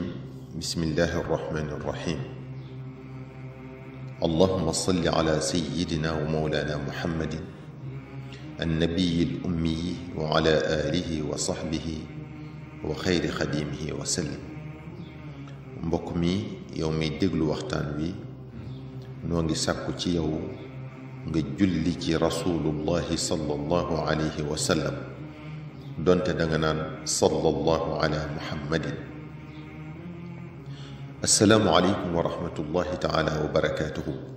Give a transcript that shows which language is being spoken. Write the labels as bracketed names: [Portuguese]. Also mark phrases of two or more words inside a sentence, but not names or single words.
[Arabic] بسم الله الرحمن الرحيم. اللهم صل على سيدنا ومولانا محمد النبي الأمي وعلى آله وصحبه وخير خديمه وسلم. [Wolof] mbokk mi yow mi déglu waxtaan wi noo ngi sàkku ci yow nga julli ci [Arabic] رسول الله صلى الله عليه وسلم [Wolof] donte danga naan [Arabic] صلى الله على محمد. السلام عليكم ورحمة الله تعالى وبركاته.